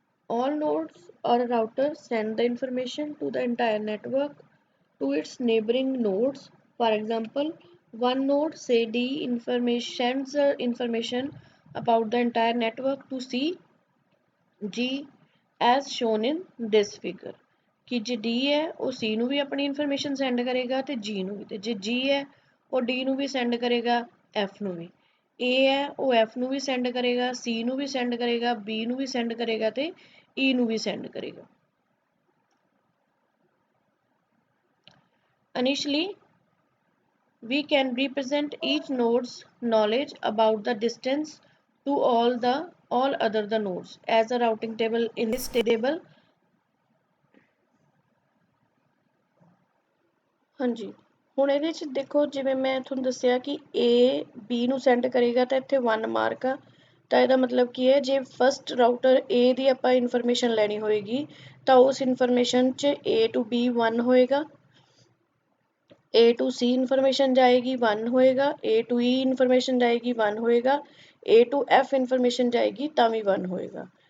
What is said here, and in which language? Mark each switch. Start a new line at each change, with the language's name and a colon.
English: All nodes or a router send the information to the entire network to its neighboring nodes. For example, one node say D sends the information about the entire network to C G as shown in this figure।
Punjabi: कि जे D है वो C ਨੂੰ ਵੀ ਆਪਣੀ information send ਕਰੇਗਾ ਤੇ G ਨੂੰ ਵੀ ਤੇ ਜੇ G ਹੈ ਉਹ D ਨੂੰ ਵੀ ਸੈਂਡ ਕਰੇਗਾ F ਨੂੰ ਵੀ। A ਹੈ ਉਹ F ਨੂੰ ਵੀ ਸੈਂਡ ਕਰੇਗਾ C ਨੂੰ ਵੀ ਸੈਂਡ ਕਰੇਗਾ B ਨੂੰ ਵੀ ਸੈਂਡ ਕਰੇਗਾ ਤੇ E ਨੂੰ ਵੀ ਸੈਂਡ ਕਰੇਗਾ।
English: Initially, we can represent each node's knowledge about the distance to all other the nodes as a routing table in this table।
Punjabi: ਹਾਂਜੀ ਹੁਣ ਇਹਦੇ 'ਚ ਦੇਖੋ ਜਿਵੇਂ ਮੈਂ ਤੁਹਾਨੂੰ ਦੱਸਿਆ ਕਿ A B ਨੂੰ ਸੈਂਡ ਕਰੇਗਾ ਤਾਂ ਇੱਥੇ 1 ਮਾਰਕ ਆ ਤਾਂ ਇਹਦਾ ਮਤਲਬ ਕੀ ਹੈ ਜੇ ਫਸਟ ਰਾਊਟਰ A ਦੀ ਆਪਾਂ ਇਨਫੋਰਮੇਸ਼ਨ ਲੈਣੀ ਹੋਏਗੀ ਤਾਂ ਉਸ ਇਨਫੋਰਮੇਸ਼ਨ 'ਚ A to B 1 ਹੋਏਗਾ, A to C ਇਨਫੋਰਮੇਸ਼ਨ ਜਾਏਗੀ 1 ਹੋਏਗਾ, A to E ਇਨਫੋਰਮੇਸ਼ਨ ਜਾਏਗੀ 1 ਹੋਏਗਾ, A to F ਇਨਫੋਰਮੇਸ਼ਨ ਜਾਏਗੀ ਤਾਂ ਵੀ 1 ਹੋਏਗਾ।